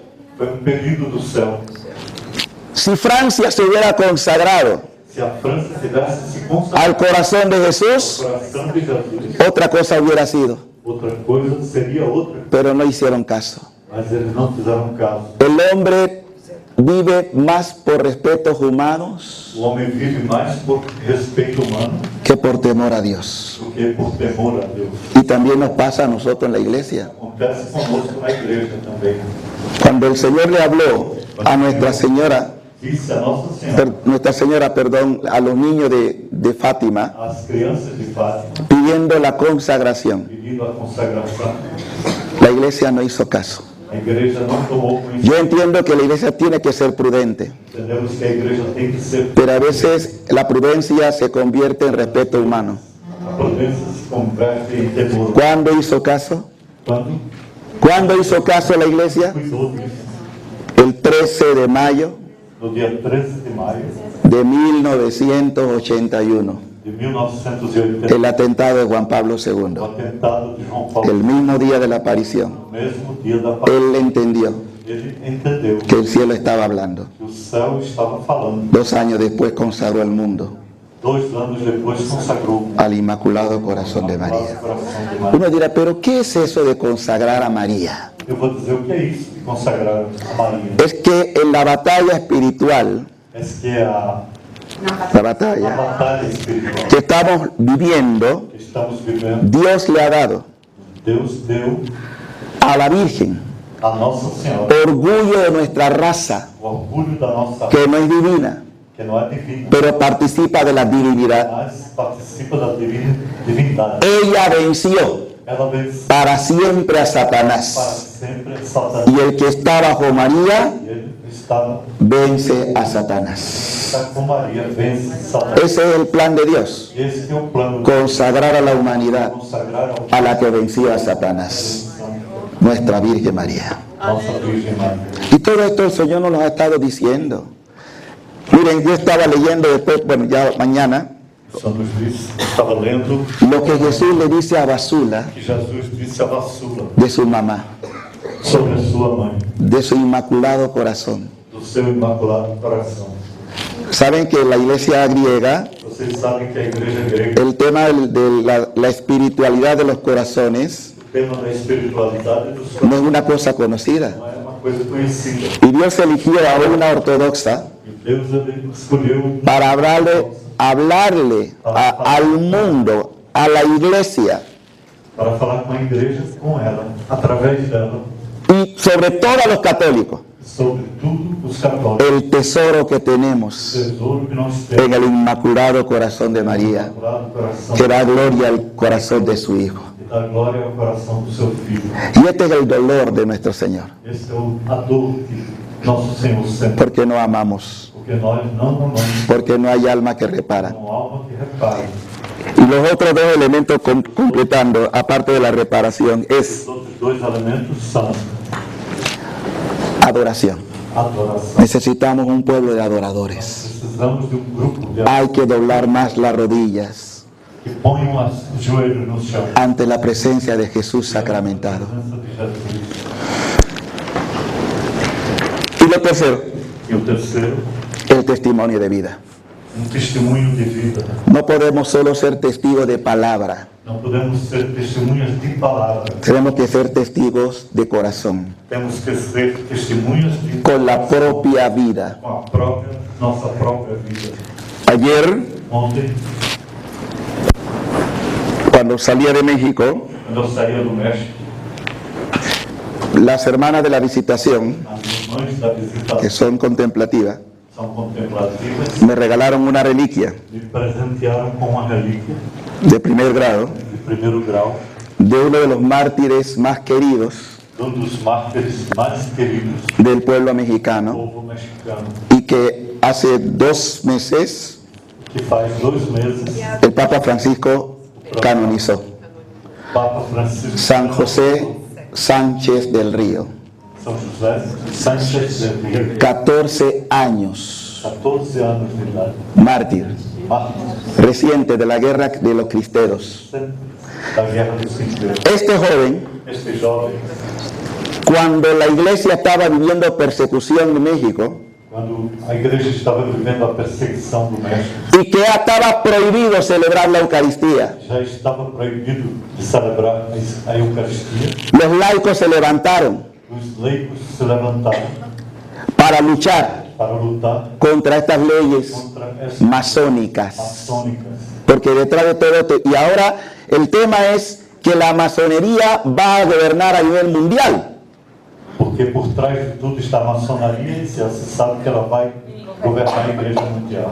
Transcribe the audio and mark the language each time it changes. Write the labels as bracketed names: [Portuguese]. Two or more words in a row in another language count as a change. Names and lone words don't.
[Portuguese] foi pedido do céu. [Spanish] Si Francia se hubiera consagrado [Portuguese] Se a França tivesse se consagrado [Spanish] al corazón de [Portuguese] ao [Spanish] Jesús, [Portuguese] coração de Jesus, [Spanish] otra cosa hubiera sido. [Portuguese] outra coisa seria outra, [Spanish] Pero no hicieron caso. [Portuguese] mas eles não fizeram caso. [Spanish] El hombre vive más por respetos humanos [Portuguese] O homem vive mais por respeito humano [Spanish] que por temor a Dios. [Portuguese] do que por temor a Deus. [Spanish] Y también nos pasa a nosotros en la iglesia. [Portuguese] Acontece conosco na igreja também. [Spanish] Cuando el Señor le habló a Nuestra Señora, [Portuguese] Disse a Nossa Senhora, [Spanish] perdón, a los niños de Fátima, [Portuguese] às crianças de Fátima, [Spanish] pidiendo la consagración, [Portuguese] pedindo a consagração, [Spanish] la iglesia no hizo caso. [Portuguese] a igreja não tomou conhecimento. [Spanish] Yo entiendo que la iglesia tiene que ser prudente, [Portuguese] Entendemos que a igreja tem que ser, [Spanish] pero a veces la prudencia se convierte en respeto humano. [Portuguese] a prudência se converte em temor. [Spanish] ¿Cuándo hizo caso? [Portuguese] Quando [Spanish] ¿Cuándo hizo caso la iglesia? [Portuguese] cuidou disso, [Spanish] El 13 de mayo [Portuguese] no dia 13 de maio [Spanish] de 1981, [Portuguese] de 1980, [Spanish] el atentado de Juan Pablo [Portuguese] o [Spanish] II, [Portuguese] atentado de João Paulo, [Spanish] el mismo día de la aparición. [Portuguese] no mesmo dia da paz, [Spanish] Él entendió [Portuguese] ele entendeu [Spanish] que el cielo estaba hablando. [Portuguese] que o céu estava falando. [Spanish] 2 años después consagró el mundo. [Portuguese] 2 anos depois consagrou [Spanish] al Inmaculado Corazón de María. [Portuguese] Coração de Maria. [Spanish] Uno dirá, pero ¿qué es eso de consagrar a María? [Portuguese] Eu vou dizer o que é isso de consagrar a Maria. [Spanish] Es que en la batalla espiritual, [Portuguese] É que a [Spanish] batalla [Portuguese] batalha espiritual [Spanish] que estamos viviendo, [Portuguese] que estamos vivendo, [Spanish] Dios le ha dado [Portuguese] Deus deu [Spanish] a la Virgen [Portuguese] a Nossa Senhora [Spanish] orgullo de nuestra raza, [Portuguese] o orgulho da nossa [Spanish] que no es divina, [Portuguese] que não é divina, [Spanish] pero participa de la divinidad. [Portuguese] mas participa da divindade. [Spanish] Ella venció [Portuguese] Ela vence [Spanish] para siempre a [Portuguese] para [Spanish] Satanás. [Portuguese] sempre Satanás. [Spanish] Y el que está bajo María [Portuguese] E ele está [Spanish] vence a Satanás. [Portuguese] com Maria, vence Satanás. [Spanish] Ese es el plan de Dios, [Portuguese] Esse é o plano de [Spanish] consagrar a la humanidad [Portuguese] consagrar [Spanish] a la que venció a Satanás, nuestra Virgen María. [Portuguese] nossa Virgem Maria. [Spanish] Y todo esto el Señor nos lo ha estado diciendo. Miren, yo estaba leyendo después, bueno, ya mañana, [Portuguese] Santo Luís estava lendo [Spanish] lo que Jesús le dice a Basula [Portuguese] que Jesus disse a Vassula [Spanish] de su mamá, [Portuguese] sobre a sua mãe, [Spanish] de su inmaculado corazón. [Portuguese] do seu imaculado coração. [Spanish] Saben que en la iglesia griega, [Portuguese] Vocês sabem que a igreja grega, [Spanish] el tema la espiritualidad de los corazones [Portuguese] o tema da espiritualidade dos [Spanish] no [Portuguese] corações [Spanish] es una cosa conocida. [Portuguese] não é uma coisa conhecida. [Spanish] Y Dios eligió a una ortodoxa [Portuguese] E Deus ele escolheu [Spanish] para hablarle al mundo, a la iglesia, [Portuguese] para falar com a igreja, com ela, através dela, [Spanish] y sobre todo a los católicos, [Portuguese] sobre tudo os católicos, [Spanish] el tesoro que [Portuguese] o [Spanish] tenemos [Portuguese] tesouro que nós [Spanish] en [Portuguese] temos, [Spanish] el Inmaculado Corazón de María, [Portuguese] imaculado coração, [Spanish] que da gloria al corazón de su Hijo. [Portuguese] e dá glória ao coração do seu Filho. [Spanish] Y este es el dolor de nuestro Señor, [Portuguese] Esse é a dor que nosso Senhor sente, [Spanish] porque no amamos, [Portuguese] porque nós não amamos, [Spanish] porque no hay alma que repara. [Portuguese] não há alma que repare. [Spanish] Y los otros dos elementos completando, aparte de la reparación, es [Portuguese] Os outros 2 elementos são [Spanish] adoración. [Portuguese] adoração. [Spanish] Necesitamos un pueblo de adoradores. [Portuguese] Precisamos de grupo de [Spanish] Hay que doblar más las rodillas [Portuguese] que ponham os joelhos no chão. [Spanish] ante la presencia de Jesús sacramentado. [Portuguese] Presença de Jesus. [Spanish] Y lo tercero, [Portuguese] E o terceiro, [Spanish] el testimonio de vida. [Portuguese] testemunho de vida. [Spanish] No podemos solo ser testigos de palabra, [Portuguese] Não podemos ser testemunhas de palavra. [Spanish] tenemos que ser testigos de corazón, [Portuguese] Temos que ser testemunhas de [Spanish] con la propia vida. [Portuguese] com a própria, nossa própria vida. [Spanish] Ayer, [Portuguese] Ontem, [Spanish] cuando salía de México, [Portuguese] quando eu saía do México, [Spanish] las hermanas de la visitación, [Portuguese] as irmãs da visita [Spanish] que son contemplativas, [Portuguese] são contemplativas, [Spanish] me regalaron una reliquia [Portuguese] me presentearam com uma relíquia [Spanish] de primer grado [Portuguese] de primeiro grau [Spanish] de uno de los mártires más queridos [Portuguese] de dos mártires mais queridos [Spanish] del pueblo [Portuguese] do [Spanish] mexicano [Portuguese] povo mexicano, [Spanish] y que hace 2 meses [Portuguese] que faz 2 meses [Spanish] el Papa Francisco canonizó. [Portuguese] Papa Francisco [Spanish] San José Sánchez del Río, [Portuguese] São José Sánchez del Río, [Spanish] 14 años, [Portuguese] 14 anos de idade, [Spanish] mártir, [Portuguese] mártir [Spanish] reciente de la guerra de los cristeros. [Portuguese] da Guerra dos Cristãos. [Spanish] Este joven, [Portuguese] Este jovem, [Spanish] cuando la iglesia estaba viviendo persecución en México [Portuguese] quando a igreja estava vivendo a perseguição do México, [Spanish] y que estaba prohibido celebrar la Eucaristía, [Portuguese] já estava proibido de celebrar a Eucaristia, [Spanish] los laicos se levantaron [Portuguese] os leigos se levantaram [Spanish] para luchar [Portuguese] para lutar [Spanish] contra estas leyes [Portuguese] contra essas [Spanish] masónicas. [Portuguese] maçônicas. [Spanish] Porque detrás de todo esto, y ahora el tema es que la masonería va a gobernar a nivel mundial. [Portuguese] Porque por trás de tudo está a maçonaria e se sabe que ela vai governar a igreja mundial.